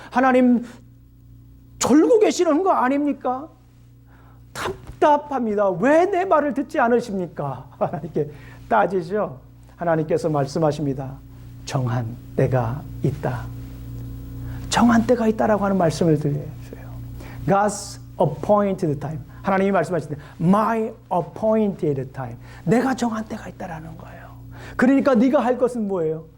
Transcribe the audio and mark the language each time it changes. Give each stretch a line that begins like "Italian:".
Korean: 하나님, 졸고 계시는 거 아닙니까? 답답합니다. 왜 내 말을 듣지 않으십니까? 하나님께 따지죠. 하나님께서 말씀하십니다. 정한 때가 있다. 정한 때가 있다라고 하는 말씀을 들려줘요.
English: God's appointed time.
Korean: 하나님이 말씀하시는데
English: My appointed time.
Korean: 내가 정한 때가 있다라는 거예요. 그러니까 네가 할 것은 뭐예요?